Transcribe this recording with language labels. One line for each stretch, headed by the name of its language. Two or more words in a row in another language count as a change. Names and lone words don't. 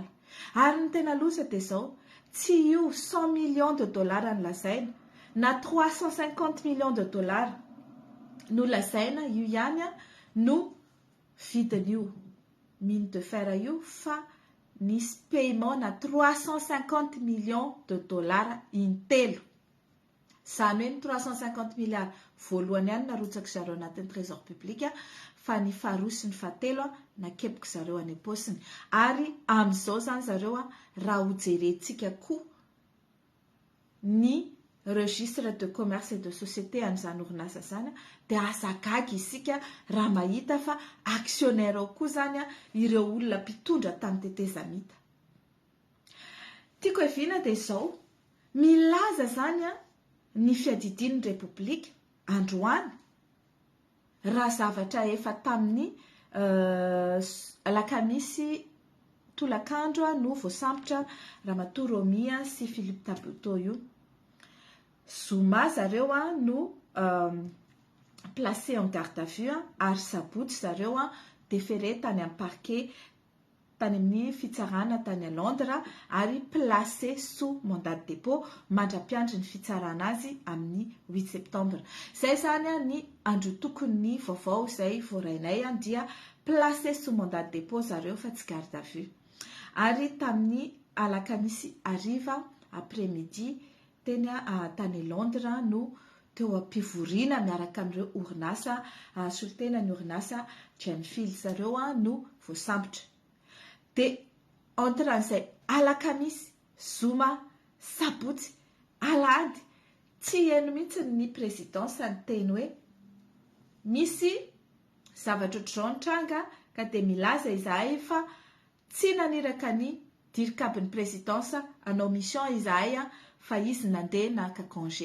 Malagasy: Ary ny tena loza dia izao, tsy io
French: 100 millions de dollars
Malagasy: no lazaina, na
French: 350 millions de dollars
Malagasy: no lazaina, io ihany no vidin'io
French: mine de fer
Malagasy: io, fa nisy paiement na
French: 350 millions de dollars
Malagasy: intelo. Izany hoe ny 350 milliards voalohany ihany narotsaka zareo anatin'ny
French: trésor public
Malagasy: fa ny faharoa sy ny fahatelo nakepika zareo any am-paosiny. Ary amin'izao zany zareo raha hojerentsika koa ny
French: registre de commerce et de société
Malagasy: an'izany orinasa zany dia azagaga isika raha mahita fa actionnaire ao koa zany ireo olona mpitondra tamin'ny tetezamita. Tiako eviana dia izao milaza zany ny fiadidian'ny repoblika androany raha zavatra efa tamin'ny alakamisy tolakandro no voasambotra Ramatoa Romy sy Philippe Taboto io. Zoma zareo no
French: placé en garde à vue
Malagasy: ary sabotsy zareo déféré tany amin'ny parquet tany amin'ny fitsarana tany à Londres ary
French: placé sous mandat de dépôt
Malagasy: mandra-piandry ny fitsarana azy amin'ny 8 septembre. Zay zany ny andro tokony vaovao izay voarainay dia
French: placé sous mandat de dépôt
Malagasy: zareo fa tsy
French: garde à vue.
Malagasy: Ary tamin'ny alakamisy hariva après-midi teny tany Londres no teo am-pivoriana miaraka amin'ireo orinasa solitena ny orinasa Gemfield zareo no voasambotra. Dia entre an'izay alakamisy, zoma, sabotsy, alahady tsy heno mihitsy ny présidence ny teny hoe misy zavatra ohatr'izao nitranga ka dia milaza izahay fa tsy naniraka ny dirikabin'ny présidence anao mission izahay fa izy nandeha naka congé.